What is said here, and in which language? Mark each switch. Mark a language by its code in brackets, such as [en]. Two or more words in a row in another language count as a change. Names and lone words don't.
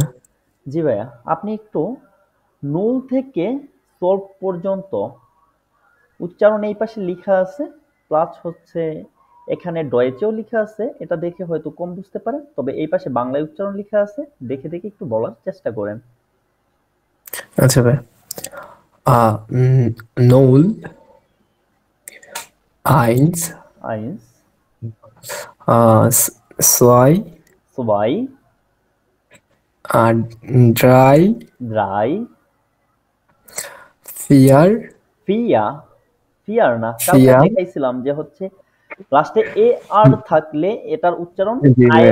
[bn] জি ভাইয়া, আপনি একটু নুল থেকে সলভ পর্যন্ত উচ্চারণ এই পাশে লিখা আছে, প্লাস হচ্ছে এখানে ডয়েচেও লিখা আছে, এটা দেখে হয়তো কম বুঝতে পারেন, তবে এই পাশে বাংলায় উচ্চারণ লিখা আছে, দেখে দেখে একটু বলার চেষ্টা করেন। আচ্ছা ভাই। [de] null, eins, আইন্স, zwei, [bn] সবাই, [de] drei, ড্রাই, vier, [bn] ফিয়া। ফিয়ার না, কালকে [de] vier, [bn] দেখাইছিলাম যে হচ্ছে লাস্টে এ আর থাকলে এটার উচ্চারণ জি আয়ের